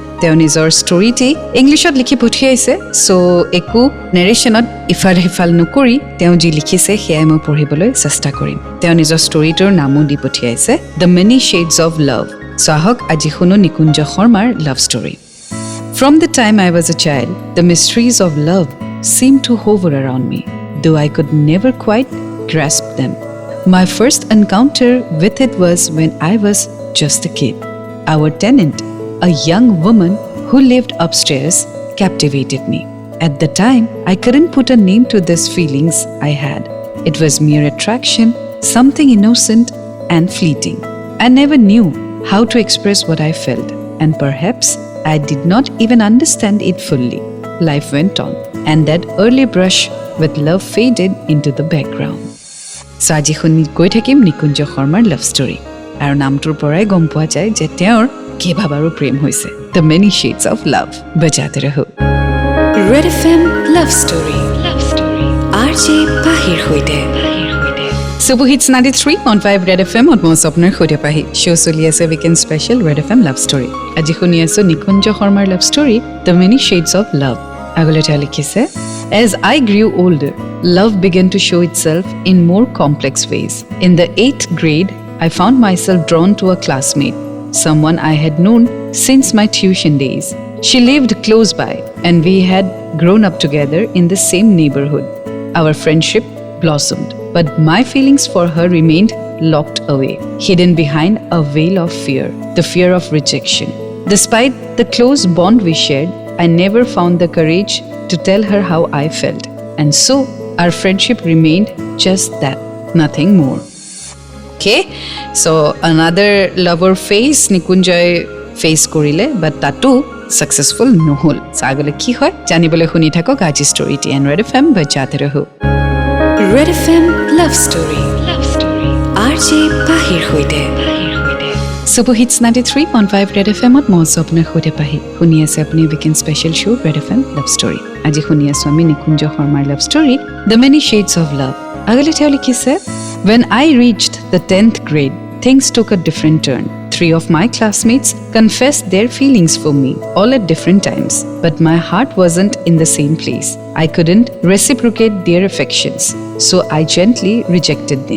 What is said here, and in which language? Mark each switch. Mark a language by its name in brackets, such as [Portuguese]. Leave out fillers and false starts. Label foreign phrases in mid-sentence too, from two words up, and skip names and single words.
[Assamese] তেওঁ নিজৰ ষ্টৰীটি ইংলিছত লিখি পঠিয়াইছে, চ' একো নেৰেশ্যনত ইফাল সিফাল নকৰি তেওঁ যি লিখিছে সেয়াই মই পঢ়িবলৈ চেষ্টা কৰিম। তেওঁ নিজৰ ষ্টৰীটোৰ নামো দি পঠিয়াইছে দ্য মেনি শ্বেডছ অফ লাভ। চ' আহক আজি শুনো নিকুঞ্জ শৰ্মাৰ [English] love story. From the time I was a child, the mysteries of love seemed to hover around me, though I could never quite grasp them. My first encounter with it was when I was just a kid. Our tenant, a young woman who lived upstairs, captivated me. At the time, I couldn't put a name to these feelings I had. It was mere attraction, something innocent and fleeting. I never knew how to express what I felt, and perhaps I did not even understand it fully. Life went on, and that early brush with love faded into the background. [Assamese] So আজি শুনি গৈ থাকিম নিকুঞ্জ শৰ্মাৰ [English] love story, [Assamese] আৰু নামটোৰ পৰাই গম পোৱা যায় যে তেওঁৰ কেইবাবাৰো প্ৰেম হৈছে। The many shades of love বজাতে ৰহো। Redfm Love Story RJ Pahir hoite Super Hits 93.5 Redfmত মই আপোনাৰ সৈতে পাহি শ্ব' চলি আছে [English] weekend special [Assamese] Redfm লাভ ষ্টৰী। আজি শুনি আছো নিকুঞ্জ শৰ্মাৰ [English] love story [Assamese] দ্য মেনি শ্বেডছ অফ লাভ। আগলৈ তেওঁ লিখিছে, [English] As I grew older, love began to show itself in more complex ways. In the 8th grade, I found myself drawn to a classmate, someone I had known since my tuition days. She lived close by, and we had grown up together in the same neighborhood. Our friendship blossomed, but my feelings for her remained locked away, hidden behind a veil of fear, the fear of rejection. Despite the close bond we shared, I never found the courage to tell her how I felt, and so our friendship remained just that, nothing more. Okay, so another lover phase [Assamese] নিকুঞ্জয় ফেচ কৰিলে, but তাতো successful নহ'ল। আগলৈ কি হয় জানিবলৈ শুনি থাকক আজি ষ্টৰীটি এণ্ড Redfm বজাতে ৰহো। Redfm Love Story RJ Pahir hoite Super Hits 93.5 Redfmত মই আপোনাৰ সৈতে পাহি শুনি আছে আপুনি [English] weekend special show' [Assamese] Redfm লাভ ষ্টৰী। আজি শুনি আছো আমি নিকুঞ্জ শৰ্মাৰ [English] love story [Assamese] দ্য মেনি শ্বেডছ অফ লাভ। আগলৈ তেওঁ লিখিছে, [English] When I reached the 10th grade, things took a different turn. 3 of my classmates confessed their feelings for me, all at different times. But my heart wasn't in the same place. I couldn't reciprocate their affections, so I gently rejected them.